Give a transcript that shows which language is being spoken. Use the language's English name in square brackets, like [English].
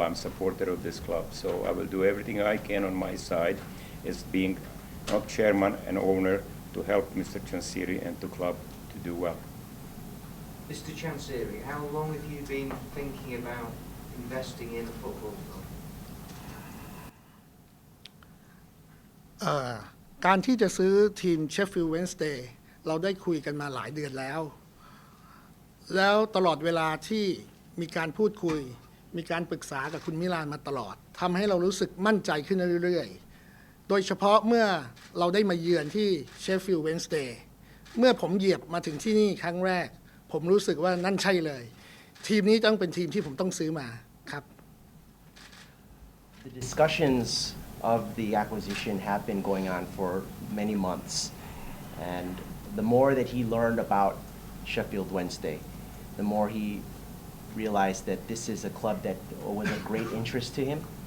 [English] I'm a supporter of this club, so I will do everything I can on my side as being not chairman and owner to help Mr. Chansiri and the club to do well. Mr. Chansiri, how long have you been thinking about investing in a football club? [Thai] การที่จะซื้อทีม Sheffield Wednesday เราได้คุยกันมาหลายเดือนแล้ว แล้วตลอดเวลาที่มีการพูดคุย มีการปรึกษากับคุณมิลานมาตลอดทำให้เรารู้สึกมั่นใจขึ้นเรื่อยๆ โดยเฉพาะเมื่อเราได้มาเยือนที่ Sheffield Wednesday เมื่อผมเหยียบมาถึงที่นี่ครั้งแรก ผมรู้สึกว่านั่นใช่เลย ทีมนี้ต้องเป็นทีมที่ผมต้องซื้อมาครับ [English] The discussions of the acquisition have been going on for many months, and the more that he learned about Sheffield Wednesday, the more he realized that this is a club that was of great interest to him.